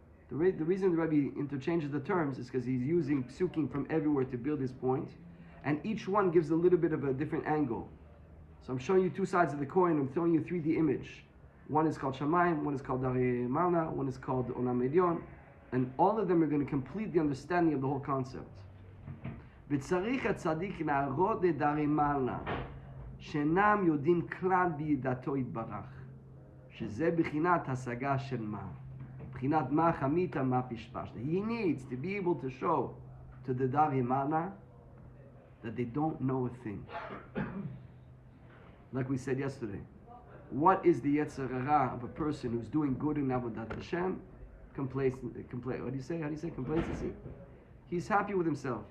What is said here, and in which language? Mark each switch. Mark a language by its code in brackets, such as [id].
[en] The reason the Rebbe interchanges the terms is because he's using psukim from everywhere to build his point, and each one gives a little bit of a different angle. So I'm showing you two sides of the coin. I'm throwing you a 3D image. One is called Shamayim, one is called Darei Malna, one is called Olam Elyon, and all of them are going to complete the understanding of the whole concept. [he] וצריך הצדיק להראות לדרי מעלה, שאינם יודעים כלל בידתו יתברך, שזה בחינת השגה של מה, בחינת מה חמית מה פשפשת. [en] He needs to be able to show to the Dari Mana that they don't know a thing. Like we said yesterday, what is the Yetzer Hara of a person who's doing good in Avodat Hashem? What do you say? How do you say complacency? He's happy with himself.